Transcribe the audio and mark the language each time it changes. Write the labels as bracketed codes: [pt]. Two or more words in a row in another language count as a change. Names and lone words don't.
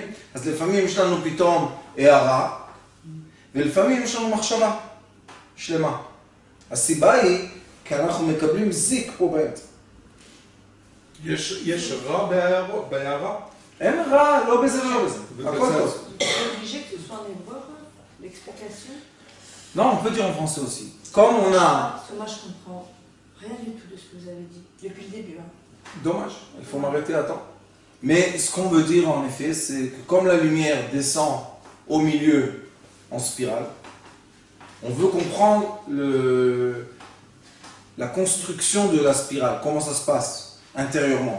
[he] אז לפעמים יש לנו פתאום הערה, ולפעמים יש לנו מחשבה שלמה. הסיבה היא כי אנחנו מקבלים זיק פה באמצע. יש רע בהערה? אין רע, לא בזה ולא בזה. הכל טוב. [fr] obligé que ce soit en hébreu, l'explication. Non, on peut dire en français aussi. Comme on a... Parce que moi, je comprends rien du tout de ce que vous avez dit, depuis le début. Hein. Dommage, il faut m'arrêter à temps. Mais ce qu'on veut dire en effet, c'est que comme la lumière descend au milieu en spirale, on veut comprendre la construction de la spirale, comment ça se passe intérieurement.